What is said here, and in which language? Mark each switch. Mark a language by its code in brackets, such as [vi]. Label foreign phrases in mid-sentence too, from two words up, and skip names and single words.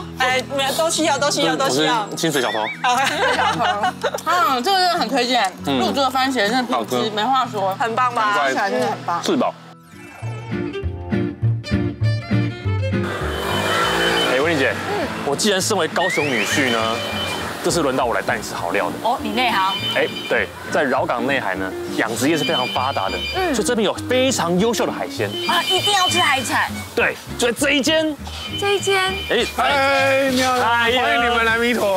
[zh] 都需要。薪水小偷。這個真的很推薦，入珠的番茄真的品質沒話說，很棒吧？吃起來真的很棒。是吧？威玲姐，我既然身為高雄女婿呢，這次輪到我來帶你吃好料的。你內行。對，在荖港內海呢，養殖業是非常發達的，所以這邊有非常優秀的海鮮一定要吃海產。對，就在這一間。嗨，你好，歡迎你們來彌陀。